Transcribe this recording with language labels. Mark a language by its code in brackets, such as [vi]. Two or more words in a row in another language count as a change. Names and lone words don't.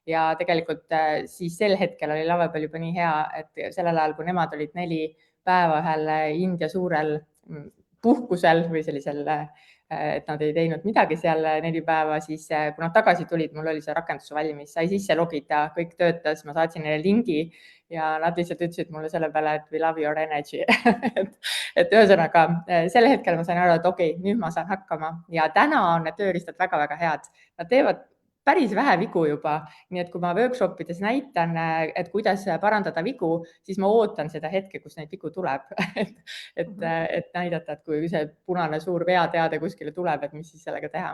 [et] ja tegelikult siis sel hetkel oli Lavapõll juba nii hea, et sellel ajal, kui nemad olid 4 päeva ühel India suurel puhkusel või sellisel, et nad ei teinud midagi seal 4 päeva, siis kui nad tagasi tulid, mul oli see rakendus valmis, sai sisse logida, kõik töötas, ma saatsin neile lingi ja nad lihtsalt ütlesid mulle selle peale, et [en] we love your energy [et] et ühesõnaga sel hetkel ma sain aru, et okei, nüüd ma saan hakkama ja täna on need tööriistad väga-väga head. Nad teevad päris vähe vigu juba, nii et kui ma workshopides näitan, et kuidas parandada vigu, siis ma ootan seda hetke, kus neid vigu tuleb et näidata, et kui see punane suur veateade kuskile tuleb, et mis siis sellega teha.